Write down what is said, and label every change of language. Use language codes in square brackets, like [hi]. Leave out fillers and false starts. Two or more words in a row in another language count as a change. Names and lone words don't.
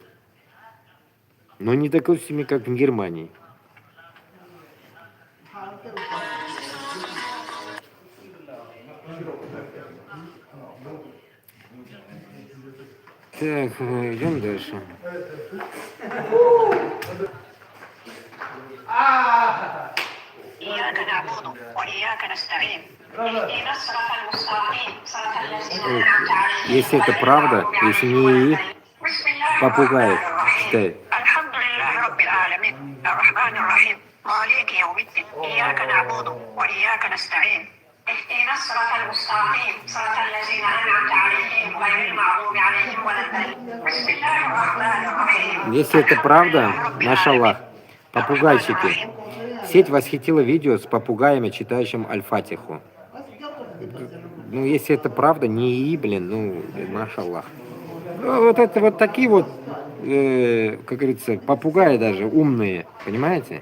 [ru] Но не такой семьи, как в Германии. Так, идем дальше. [ar] إياك نعبد وإياك نستعين اهدنا الصراط المستقيم صراط الذين أنعمت عليهم [ru] Если это правда, если не попугаев читает. [ar] الحمد لله رب العالمين الرحمن الرحيم مالك يوم الدين إياك نعبد وإياك نستعين اهدنا الصراط المستقيم صراط الذين أنعمت عليهم غير المغضوب عليهم ولا الضالين بسم الله الرحمن الرحيم. [ru] Если это правда, машаллах, попугайчики. Сеть восхитила видео с попугаями, читающим Аль-Фатиху. Ну, если это правда, не блин, ну, машаллах. Ну, вот это вот такие вот, как говорится, попугаи даже, умные, понимаете?